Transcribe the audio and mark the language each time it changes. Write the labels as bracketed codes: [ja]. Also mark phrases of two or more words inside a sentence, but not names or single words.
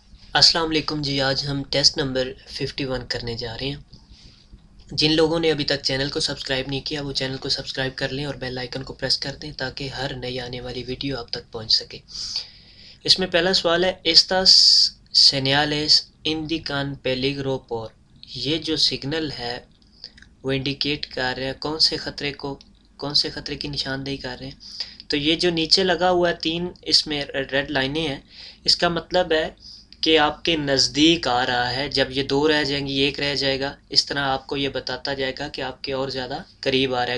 [ur] السلام علیکم جی، آج ہم [en] test number [ur] 51 کرنے جا رہے ہیں۔ جن لوگوں نے ابھی تک چینل کو سبسکرائب نہیں کیا وہ چینل کو سبسکرائب کر لیں اور [en] bell icon [ur] کو پریس کر دیں تاکہ ہر نئی آنے والی ویڈیو آپ تک پہنچ سکے۔ اس میں پہلا سوال ہے [es] estas señales indican peligro por، [ur] یہ جو سگنل ہے وہ انڈیکیٹ کر رہے ہیں کون سے خطرے کی نشاندہی کر رہے ہیں۔ تو یہ جو نیچے لگا ہوا ہے تین اس میں [en] red lines [ur] ہیں، اس کا مطلب ہے کہ آپ کے نزدیک آ رہا ہے۔ جب یہ دو رہ جائیں گی ایک رہ جائے گا، اس طرح آپ کو یہ بتاتا جائے گا کہ آپ کے اور زیادہ قریب آ رہا ہے۔